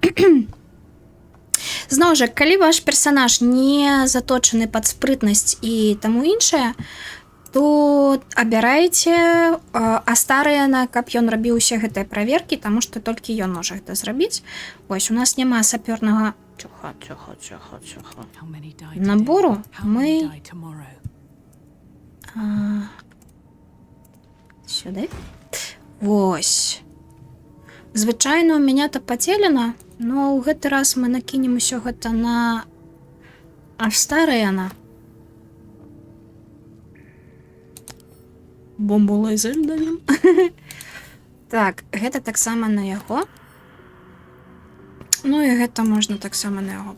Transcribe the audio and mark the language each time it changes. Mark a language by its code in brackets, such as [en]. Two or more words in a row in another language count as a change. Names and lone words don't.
[be] Зноў жа, калі ваш персонаж не заточаны пад спрытнасць і таму іншае, то абірайце Астарыяна, каб ён рабіў усе гэтыя праверкі, таму што толькі ён можа гэта зрабіць. Вось, у нас няма сапёрнага набору. Мы сюды. Вось. Звычайно, [ru] у меня-то поцелена, но [be] ў гэты раз мы накінем усё гэта на Астарыяна. Бомбу лазер даем. Так, гэта таксама на яго. Ну і гэта можна таксама на яго.